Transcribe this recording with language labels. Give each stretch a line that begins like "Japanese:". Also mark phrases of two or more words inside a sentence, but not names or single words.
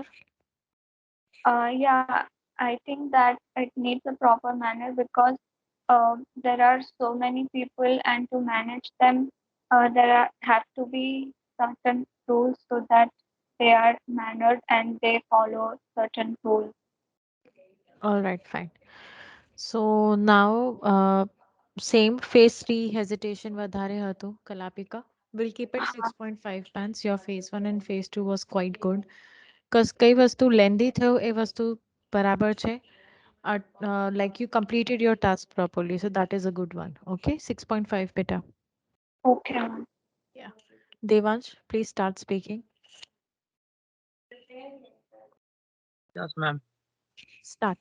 English: Yeah, I think that it needs a proper manner because there are so many people, and to manage them, have to be certain rules so that they are mannered and they follow certain rules. All right, fine. So now, same phase 3 hesitation
Gujarati: વધારે હતું, Kalapika.
English: We'll keep it 6.5 pants. Your phase 1 and phase 2 was quite good.
Gujarati: Because કઈ વસ્તુ lengthy થયો એ વસ્તુ બરાબર છે.
English: Like you completed your task properly. So that is a good one. Okay, 6.5 beta. Okay, ma'am. Yeah. Devansh, please start speaking. Yes, ma'am. Start.